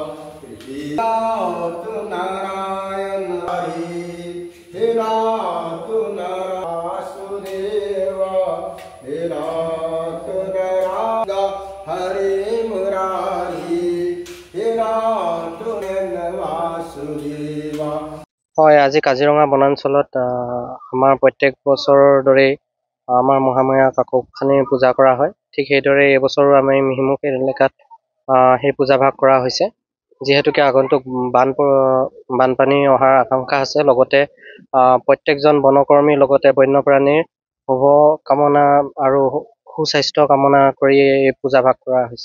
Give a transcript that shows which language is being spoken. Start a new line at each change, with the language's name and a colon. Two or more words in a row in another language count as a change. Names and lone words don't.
Sanskrit: नाथ नारायण हरि हे नाथ नारायण वासुदेव हे नाथ नारायण हरे मुरारी हे नाथ वासुदेव।
Assamese: হয়, আজি কাজিৰঙা বনাঞ্চলত আমাৰ প্ৰত্যেক বছৰৰ দৰেই আমাৰ মহামায়া কাকপখানীৰ পূজা কৰা হয়। ঠিক সেইদৰে এইবছৰো আমি মিহিমুখ এলেকাত সেই পূজাভাগ কৰা হৈছে। যিহেতুকে আগন্তুক বানপানী অহাৰ আশংকা আছে, লগতে প্ৰত্যেকজন বনকৰ্মীৰ লগতে বন্যপ্ৰাণীৰ শুভ কামনা আৰু সুস্বাস্থ্য কামনা কৰি এই পূজাভাগ কৰা হৈছে।